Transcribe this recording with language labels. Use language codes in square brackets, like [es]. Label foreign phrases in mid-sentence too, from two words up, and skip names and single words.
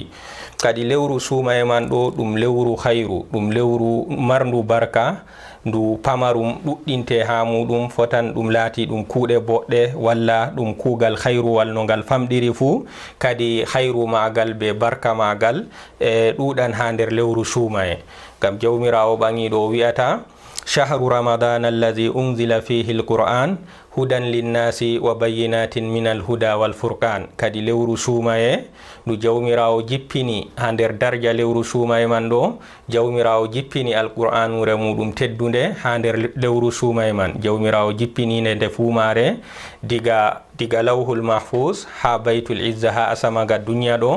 [ff] kadi lewru suumaye man ɗo ɗum lewru hayru, ɗum lewru marndu barka, ndu pamarum ɗuɗɗinte ha muɗum, fotan ɗum laati ɗum kuuɗe boɗɗe walla ɗum kuugal hayruwal no ngal famɗiri fuu. kadi hayru magal be barka magal ɗuɗan ha nder lewru suumaye. ngam jawmirawo ɓangiɗo o wi'ata [ar] شهر رمضان الذي أنزل فيه القرآن هدى للناس وبينات من الهدى والفرقان. [ff] kadi lewru suumaye ndu jawmirawo jippini ha nder darja lewru suumaye man ɗo, jawmirawo jippini alqur'anure muɗum teddunde ha nder lewru suumaye man. jawmirawo jippininde nde fumare diga [ar] اللوح المحفوظ [ff] ha [ar] بيت العزة [ff] ha asamaga duniya ɗo.